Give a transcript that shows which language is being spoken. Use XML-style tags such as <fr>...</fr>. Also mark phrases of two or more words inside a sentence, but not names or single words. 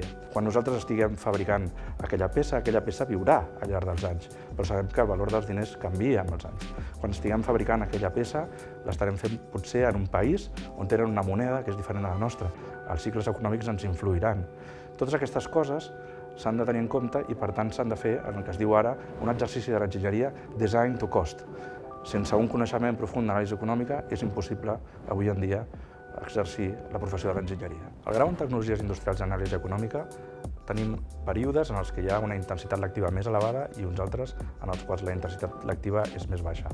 <ca>Quan nosaltres estiguem fabricant aquella peça viurà al llarg dels anys, però sabem que el valor dels diners canvia amb els anys. Quan estiguem fabricant aquella peça, l'estarem fent potser en un país on tenen una moneda que és diferent a la nostra. Els cicles econòmics ens influiran. Totes aquestes coses s'han de tenir en compte i, per tant, s'han de fer, en el que es diu ara, un exercici de l'enginyeria</ca> <en>design to cost.</en> <ca>Sense un coneixement profund d'anàlisi econòmica és impossible, avui en dia, exercir la professió de l'enginyeria. Al grau en Tecnologies Industrials i Anàlisi Econòmica tenim períodes en els que hi ha una intensitat lectiva més elevada i uns altres en els quals la intensitat lectiva és més baixa.</ca>